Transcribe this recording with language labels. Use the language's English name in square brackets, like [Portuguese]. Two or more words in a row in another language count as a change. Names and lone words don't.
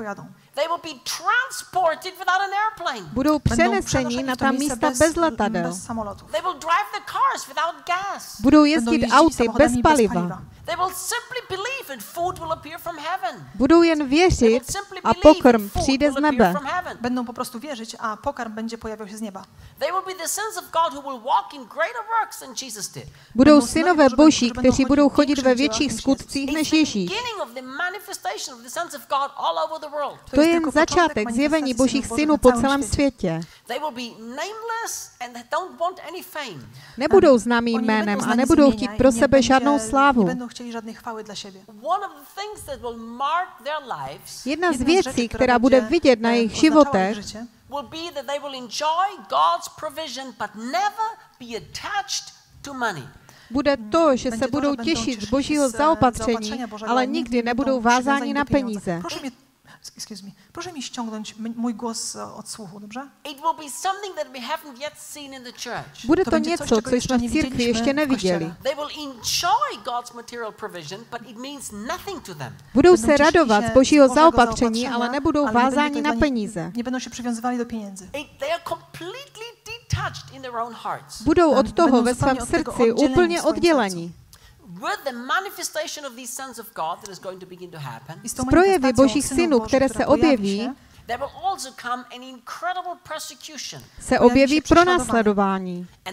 [Czech] Budou přeneseni na ta místa bez letadel. Budou jezdit auty bez paliva. Budou jen věřit a pokrm přijde z nebe. [Polish] Będą po prostu wierzyć, a pokarm będzie pojawiał się z nieba. [Czech] Budou synové boží, kteří budou chodit ve větších skutcích než Ježíš. To je jen začátek zjevení božích synů po celém světě. Nebudou známým jménem a nebudou chtít pro sebe žádnou slávu. Nebudou chtěli žádné chvály dla sebe. Jedna z věcí, která bude vidět na jejich životech, [English] will be that they will enjoy God's provision but never be attached to money. [Czech] Bude to, že se budou těšit z Božího zaopatření, ale nikdy nebudou vázáni na peníze. [Polish] Proszę mi ściągnąć mój głos od słuchu, dobrze? [Czech] Bude to něco, co jsme v církvi ještě neviděli. Budou se radovat z Božího zaopatření, ale nebudou vázáni na peníze. [Polish] Nie będą się przywiązywali do pieniędzy. [Czech] Budou od toho ve svém srdci úplně odděleni. Z projevy Božích synů, které se objeví, se objeví pronásledování.